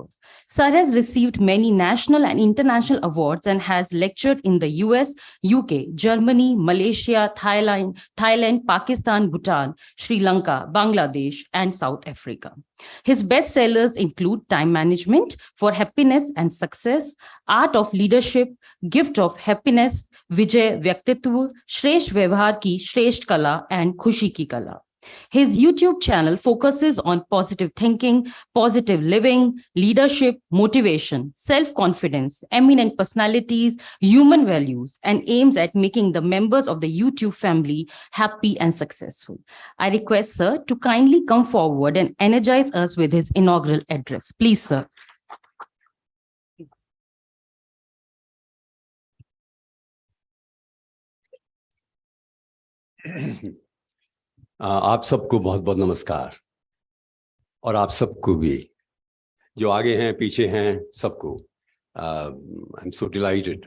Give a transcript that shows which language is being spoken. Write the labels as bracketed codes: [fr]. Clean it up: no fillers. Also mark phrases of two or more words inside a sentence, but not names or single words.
[en] Sir has received many national and international awards and has lectured in the US, UK, Germany, Malaysia, Thailand, Pakistan, Bhutan, Sri Lanka, Bangladesh, and South Africa. His bestsellers include Time Management for Happiness and Success, Art of Leadership, Gift of Happiness, Vijay Vyaktitva, Shresht Vyavhar Ki Shresht Kala, and Khushi Ki Kala. His YouTube channel focuses on positive thinking, positive living, leadership, motivation, self-confidence, eminent personalities, human values, and aims at making the members of the YouTube family happy and successful. I request Sir to kindly come forward and energize us with his inaugural address. Please, Sir. [hi] आप सबको बहुत बहुत नमस्कार, और आप सबको भी जो आगे हैं पीछे हैं सबको [en] I am so delighted.